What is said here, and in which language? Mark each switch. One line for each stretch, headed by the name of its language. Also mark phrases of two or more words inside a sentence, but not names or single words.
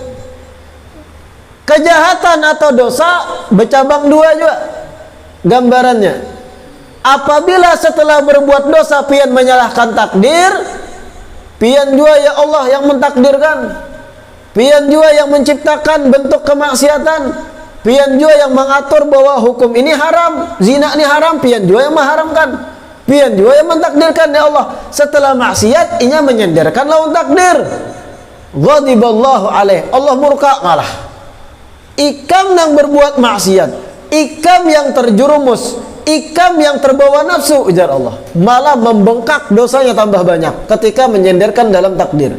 Indonesian: Kejahatan atau dosa bercabang dua juga gambarannya. Apabila setelah berbuat dosa pian menyalahkan takdir, pian juga ya Allah yang mentakdirkan, pian juga yang menciptakan bentuk kemaksiatan, pian juga yang mengatur bahwa hukum ini haram, zina ini haram, pian juga yang mengharamkan, pian juga yang mentakdirkan ya Allah. Setelah maksiat, inya menyandarkan lawan takdir.
Arabic: غضب الله عليه,
Indonesian: Allah murka malah. Ikam yang berbuat maksiat, ikam yang terjerumus, ikam yang terbawa nafsu, ujar Allah, malah membengkak dosanya tambah banyak ketika menyandarkan dalam takdir.